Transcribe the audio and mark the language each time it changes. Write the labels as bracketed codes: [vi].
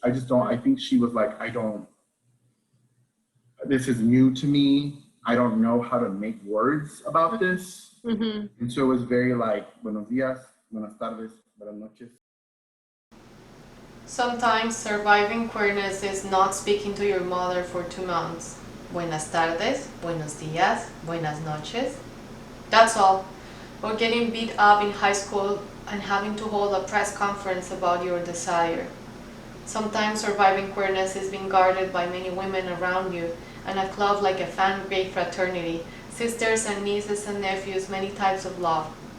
[en] I think she was like, this is new to me. I don't know how to make words about this. Mm-hmm. And so it was very like, [es] buenos días, buenas tardes, buenas noches. [en] Sometimes surviving queerness is not speaking to your mother for 2 months. [es] Buenas tardes, buenos días, buenas noches. [en] That's all. Or getting beat up in high school and having to hold a press conference about your desire. Sometimes surviving queerness is being guarded by many women around you, and a club like a fan-gay fraternity, sisters and nieces and nephews, many types of love.